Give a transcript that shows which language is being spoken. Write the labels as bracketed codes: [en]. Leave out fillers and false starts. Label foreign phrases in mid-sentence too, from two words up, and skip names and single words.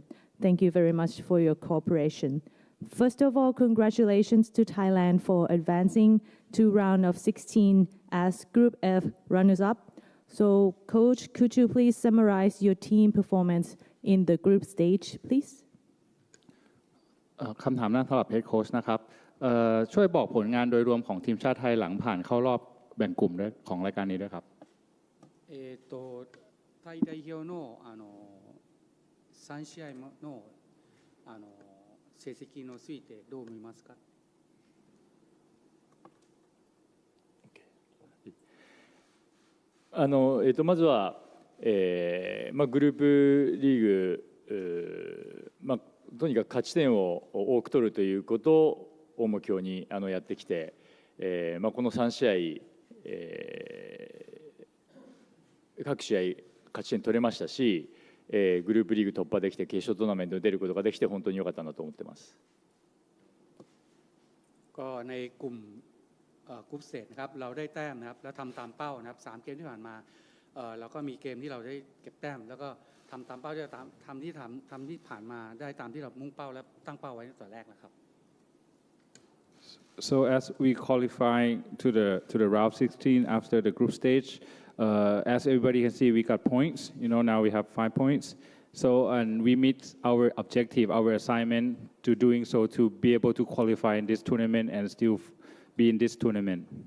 [en] Thank you very much for your cooperation. First of all, congratulations to Thailand for advancing to round of 16 as Group F runners-up. So, Coach, could you please summarize your team performance in the group stage, please? [th] คำถามนั้นสำหรับ [en] head coach [th] นะครับช่วยบอกผลงานโดยรวมของทีมชาติไทยหลังผ่านเข้ารอบแบ่งกลุ่มด้วยของรายการนี้ด้วยครับ [ja] ไทย代表の3試合の成績についてどう見ますかまずは、グループリーグ、とにかく勝ち点を多く取るということを目標にやってきて、この3試合、各試合勝ち点取れましたし、グループリーグ突破できて決勝トーナメントに出ることができて本当に良かったなと思ってます。 [th] ก็ในกลุ่ม [en] group stage [th] นะครับเราได้แต้มนะครับแล้วทำตามเป้านะครับ3เกมที่ผ่านมาเราก็มีเกมที่เราได้เก็บแต้มแล้วก็ทำตามเป้าที่ทำที่ผ่านมาได้ตามที่เรามุ่งเป้าและตั้งเป้าไว้ตั้งแต่แรกนะครับ [en] So as we qualify to the round 16 after the group stage, as everybody can see, we got points. Now we have 5 points. So and we meet our objective, our assignment to doing so to be able to qualify in this tournament and still be in this tournament.